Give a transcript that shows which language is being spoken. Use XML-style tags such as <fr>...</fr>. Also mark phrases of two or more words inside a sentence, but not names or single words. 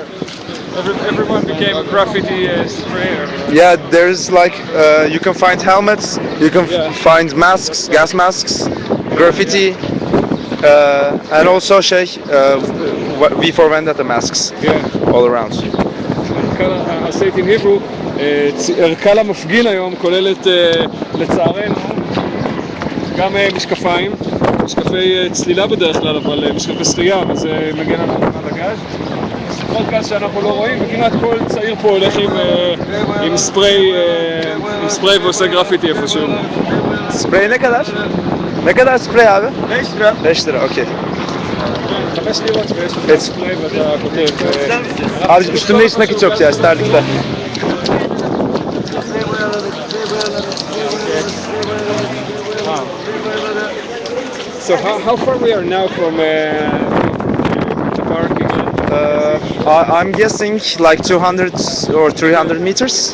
<en>everyone became a graffiti sprayer. yeah. There's like you can find helmets, you can Yeah. find masks, gas masks, graffiti, and also V for Vendetta masks Yeah. all around. I say it in Hebrew,</en> <he>ערכה למפגין היום כוללת לצערנו גם משקפיים, משקפי צלילה בדרך כלל, אבל משקפי שחייה, וזה מגן על הגז. עוד גז שאנחנו לא רואים, וכמעט כל צעיר פה הולך עם ספרי ועושה גרפיטי איפשהו.</he> <tr>Sprey ne kadar? Ne kadar sprey abi? 5 lira. 5 lira, okey.</tr> <he>5 liרות ויש לך</he> <tr>Evet.</tr> <he>ספרי ואתה כותב.</he> <tr>Abi üstümde hiç nakit yok ya, sterlikte.</tr> <en>Wow. So how far we are now from the park again? I'm guessing like 200 or 300 meters.</en>